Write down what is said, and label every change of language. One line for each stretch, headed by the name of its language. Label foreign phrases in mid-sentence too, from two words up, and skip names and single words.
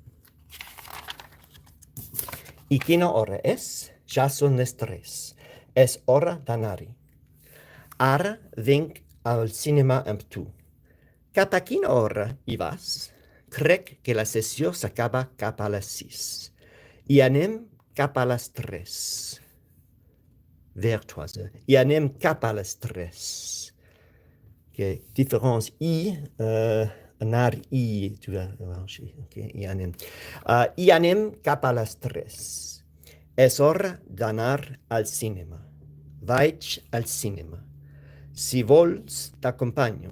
Catalan: I quina hora és? Ja són les 3. És hora d'anar-hi. Ara vinc al cinema amb tu. Cap a quina hora hi vas? Crec que la sessió s'acaba cap a les 6. I anem cap a les 3.
French: Vers 3 heures.
Catalan: I anem cap a les 3. Okay.
French: Différence I, anar I, tu vas arranger.
Catalan: Okay. I anem cap a les 3. És hora d'anar al cinema. Vaig al cinema. Si vols, t'acompanyo.